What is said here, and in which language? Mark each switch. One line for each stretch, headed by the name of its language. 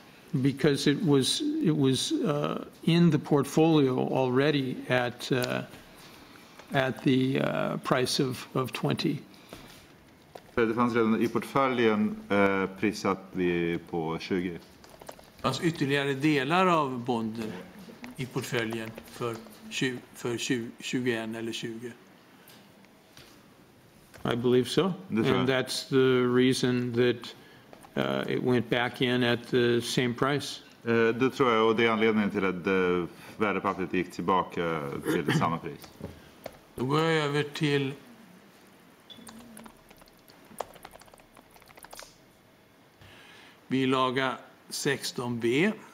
English: Because it was in the portfolio already at the price of 20.
Swedish: Det fanns redan i portföljen prissatt på 20. Alltså ytterligare delar av bonden i portföljen för 21 eller 20.
English: I believe so. And that's the reason that it went back in at the same price.
Swedish: Det tror jag, och det är anledningen till att värdepappret gick tillbaka till samma pris. Då går jag över till bilaga 16b.